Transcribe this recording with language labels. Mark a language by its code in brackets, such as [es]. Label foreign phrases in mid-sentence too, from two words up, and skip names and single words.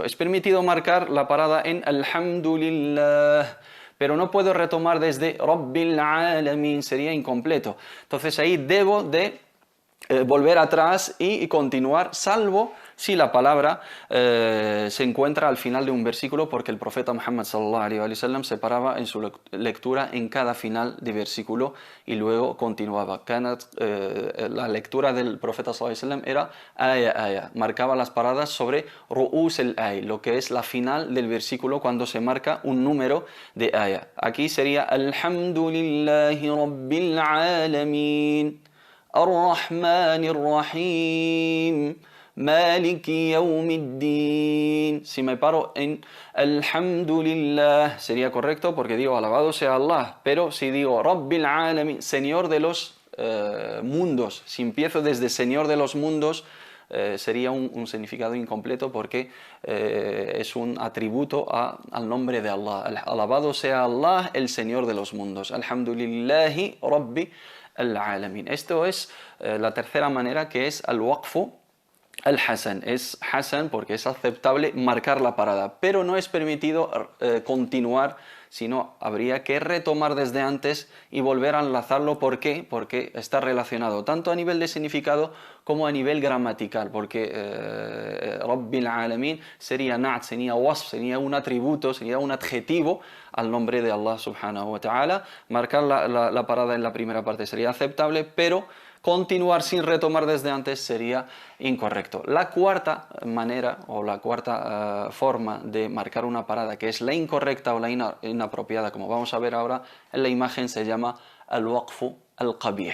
[es] Es permitido marcar la parada en Alhamdulillah, pero no puedo retomar desde [ar] رب العالمين, [es] sería incompleto. Entonces ahí debo de volver atrás y continuar, salvo si la palabra se encuentra al final de un versículo, porque el profeta Muhammad [ar] صلى الله عليه وسلم [es] se paraba en su lectura en cada final de versículo y luego continuaba. La lectura del profeta [ar] صلى الله عليه وسلم [es] era aya, marcaba las paradas sobre [ar] رؤوس الآي, [es] lo que es la final del versículo cuando se marca un número de aya. Aquí sería [ar] الحمد لله رب العالمين الرحمن الرحيم مالك يوم الدين. [es] Si me paro en Alhamdulillah, sería correcto porque digo alabado sea Allah, pero si digo [ar] رب العالمين, [es] Señor de los mundos, si empiezo desde Señor de los mundos, sería un significado incompleto, porque es un atributo al nombre de Allah. Alabado sea Allah, el Señor de los mundos. [ar] الحمد لله رب العالمين. [es] Esto es la tercera manera, que es [ar] الوقف الحسن. [es] Es Hasan porque es aceptable marcar la parada, pero no es permitido continuar, sino habría que retomar desde antes y volver a enlazarlo. ¿Por qué? Porque está relacionado tanto a nivel de significado como a nivel gramatical, porque [ar] رب العالمين [es] sería na'at, sería wasf, sería un atributo, sería un adjetivo al nombre de Allah [ar] سبحانه وتعالى. [es] Marcar la parada en la primera parte sería aceptable, pero continuar sin retomar desde antes sería incorrecto. La cuarta manera o la cuarta forma de marcar una parada, que es la incorrecta o la inapropiada, como vamos a ver ahora en la imagen, se llama [ar] الوقف القبيح.